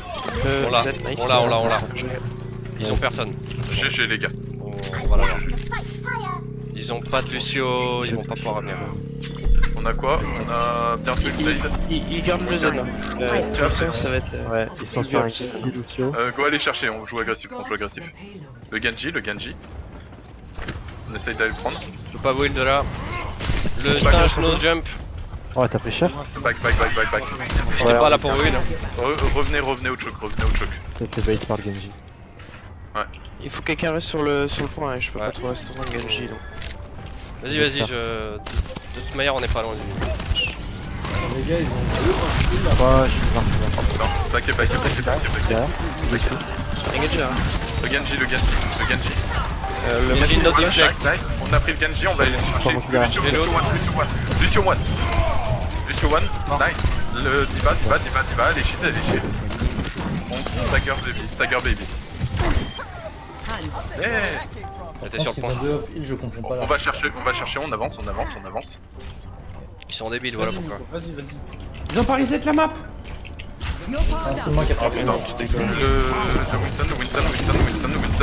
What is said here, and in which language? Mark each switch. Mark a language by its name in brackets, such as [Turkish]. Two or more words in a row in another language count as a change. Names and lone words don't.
[French] On l'a, Z, nice. on l'a. Ils ont personne. GG les gars. On va l'avoir. Ils ont pas de Lucio, ils vont pas pouvoir revenir. On a quoi? On a bientôt une blade. Il garde le Z là. Tracer, ça va être... Ouais, ils sont sur un kill, Lucio. Go aller chercher, on joue agressif. Le Genji. On essaye d'aller le prendre. Je peux pas build de là. Le Back, [English] stage no jump. [French] Oh, t'as pris cher? Back. J'étais pas là pour build. Revenez au choc. T'as fait bait par le Genji. Il faut que quelqu'un reste sur le point, hein. Je peux pas trop rester dans le Genji donc. Vas-y, de toute manière, on est pas loin du. Les gars, ils ont... Ouais, je suis parti. Non, back. Derrière. Engage là. Le Genji. Le Genji, mec notre flash. deflect. Nice. On a pris le Genji, on va aller le chercher. Pardon, là. Lucio one. Nice. Le Diva. Elle est shit. On stagger baby. T'es Je sur pense le qu'ils ont point. 2 off-heal, je comprends pas là. On va chercher, on avance. Ils sont débiles, voilà pourquoi. Vas-y. Ils ont pas reset la map. C'est moi qui ai Oh pris. putain, le Winston.